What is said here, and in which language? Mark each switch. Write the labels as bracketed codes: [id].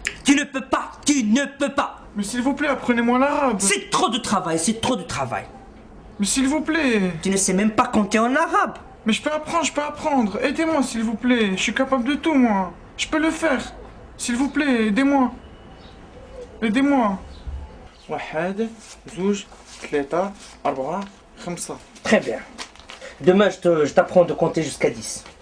[fr] Tu ne peux pas, tu ne peux pas. Mais s'il vous plaît, apprenez-moi l'arabe. C'est trop de travail, c'est trop de travail. Mais s'il vous plaît. Tu ne sais même pas compter en arabe. Mais je peux apprendre. Aidez-moi, s'il vous plaît. Je suis capable de tout, moi. Je peux le faire. S'il vous plaît, aidez-moi. Aidez-moi. [ar] واحد زوج ثلاثة أربعة خمسة. [fr] Très bien. Demain, je t'apprends de compter jusqu'à 10.